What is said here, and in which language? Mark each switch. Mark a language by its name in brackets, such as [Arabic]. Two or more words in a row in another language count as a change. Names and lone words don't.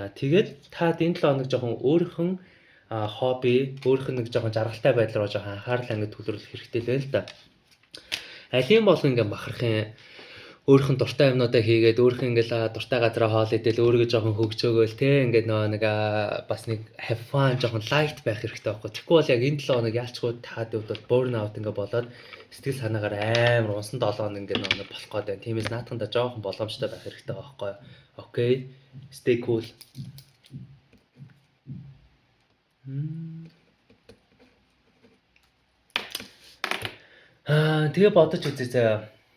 [Mongolian] Тэгээд таад энэ 7 хоног жоохон өөрийнх нь хобби, өөрийнх нь нэг жоохон жаргалтай байдал руу жоохон анхаарал хангаж төлөвлөх хэрэгтэй л байна л да. Алийн болгон ингээд махархын өөрийнх нь дуртай юмнуудаа хийгээд өөрийнх нь ингээл дуртай газараа хоол идэл өөрийгөө жоохон хөгжөөгөөл те ингээд нэг бас нэг [English] have fun [Mongolian] жоохон light байх хэрэгтэй байхгүй. Тэгэхгүй бол яг энэ 7 хоног ялчгүй таад үед бол [English] burn out [Mongolian] ингээд болоод сэтгэл санаагаар амар унсан 7 хоног ингээд нэг болох гээд байна. Тиймээс наатхандаа жоохон боломжтой байх хэрэгтэй байхгүй. Окей. [English] Stay cool. [Mongolian] Тэгээ бодож үзье заа.